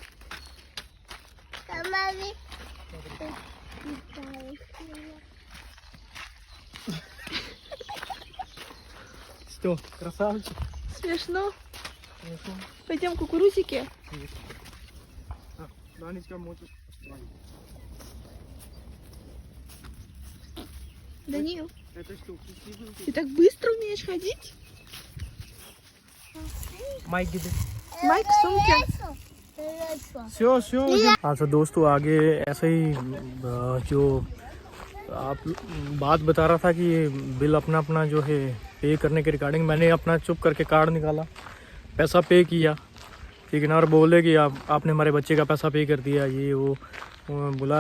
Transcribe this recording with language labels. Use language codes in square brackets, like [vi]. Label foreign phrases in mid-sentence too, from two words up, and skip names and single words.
[ru] Что, красавчик? Смешно. Пойдем кукурузики. Данечка может. Данил, Это что? ты так быстро умеешь ходить? [hi] माइक दे। [ru] Майк в सумке. [hi] हाँ तो दोस्तों आगे ऐसे ही जो आप बात बता रहा था कि बिल अपना अपना जो है पे करने के रिगार्डिंग, मैंने अपना चुप करके कार्ड निकाला, पैसा पे किया, ठीक है ना, और बोले कि आपने हमारे बच्चे का पैसा पे कर दिया, ये वो बोला।